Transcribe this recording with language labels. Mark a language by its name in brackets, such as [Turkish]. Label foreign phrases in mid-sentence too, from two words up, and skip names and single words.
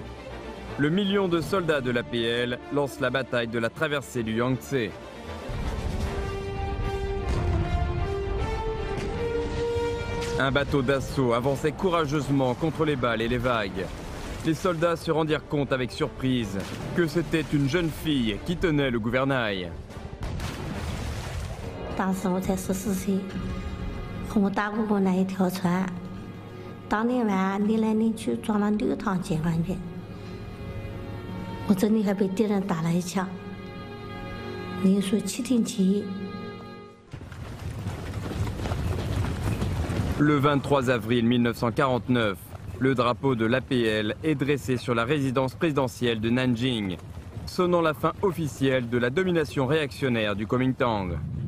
[French] Le million de soldats de l'APL lance la bataille de la traversée du Yangtze. Un bateau d'assaut avançait courageusement contre les balles et les vagues. Les soldats se rendirent compte avec surprise que c'était une jeune fille qui tenait le gouvernail. [Chinese] 当时我才14岁，和我大姑姑那一条船，当天晚上拧来拧去撞了6趟解放军，我真的还被敌人打了一枪。你说7天7夜。 [French] Le 23 avril 1949, le drapeau de l'APL est dressé sur la résidence présidentielle de Nanjing, sonnant la fin officielle de la domination réactionnaire du Kuomintang.